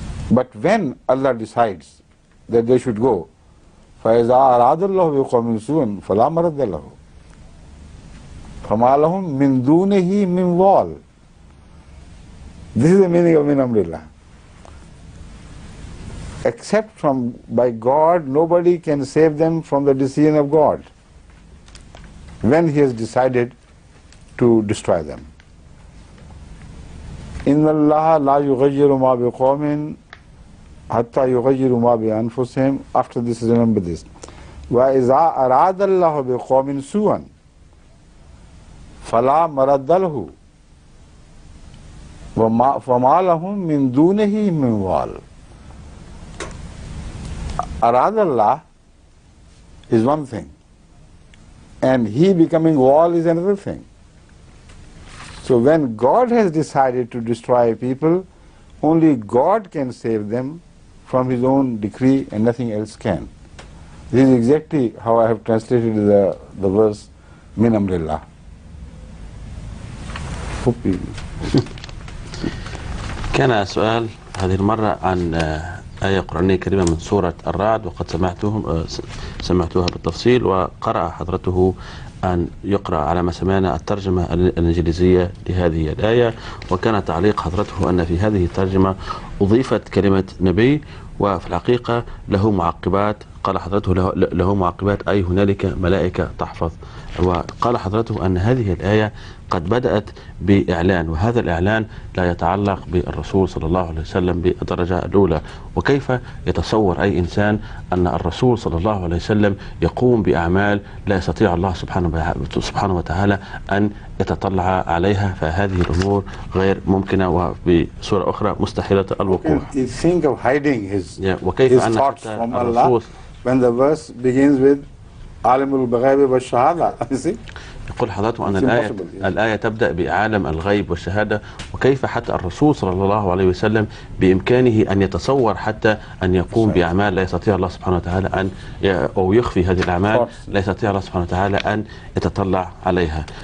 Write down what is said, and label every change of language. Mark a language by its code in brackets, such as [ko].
[en] But when Allah decides that they should go, [ar] فَإِذَا أَرَادَ اللَّهُ بِقَوْمٍ سُوءًا فَلَا مَرَدَّ لَهُ فَمَا لَهُم مِّن دُونِهِ مِن وَالٍ. [en] This is the meaning of min amrillah. Except by God, nobody can save them from the decision of God. When He has decided to destroy them. [ar] إِنَّ اللَّهَ لَا يُغَيِّرُ مَا بِقَوْمٍ حَتَّى يُغَيِّرُ مَا بِأَنفُسِهِمْ. [en] After this, remember this. [ar] وَإِذَا أَرَادَ اللَّهُ بِقَوْمٍ سُوءًا فَلَا مَرَدَّ لَهُ فَمَا لَهُم مِّن دُونِهِ مِن وَالٍ. [en] أَرَادَ Allah is one thing, and He becoming wall is another thing. So when God has decided to destroy people, only God can save them from His own decree and nothing else can. This is exactly how I have translated the verse Min Amrillah. [ar] كان سؤال هذه المرة عن آية قرآنية كريمة من سورة الرعد، وقد سمعتوها بالتفصيل، وقرأ حضرته أن يقرأ على ما سمعنا الترجمة الإنجليزية لهذه الآية. وكان تعليق حضرته أن في هذه الترجمة أضيفت كلمة نبي، وفي الحقيقة له معقبات. قال حضرته له معقبات، أي هنالك ملائكة تحفظ. وقال حضرته أن هذه الآية قد بدأت بإعلان، وهذا الإعلان لا يتعلق بالرسول صلى الله عليه وسلم بالدرجة الأولى. وكيف يتصور أي إنسان أن الرسول صلى الله عليه وسلم يقوم بأعمال لا يستطيع الله سبحانه وتعالى أن يتطلع عليها؟ فهذه الأمور غير ممكنة، وبصورة أخرى مستحيلة الوقوع. [en] Think of hiding his thoughts from Allah when the verse begins with [ar] عالم الغيب والشهادة. يقول حضرته أن الآية تبدأ بعالم الغيب والشهادة، وكيف حتى الرسول صلى الله عليه وسلم بإمكانه أن يتصور حتى أن يقوم بأعمال لا يستطيع الله سبحانه وتعالى أو يخفي هذه الأعمال لا يستطيع الله سبحانه وتعالى أن يتطلع عليها.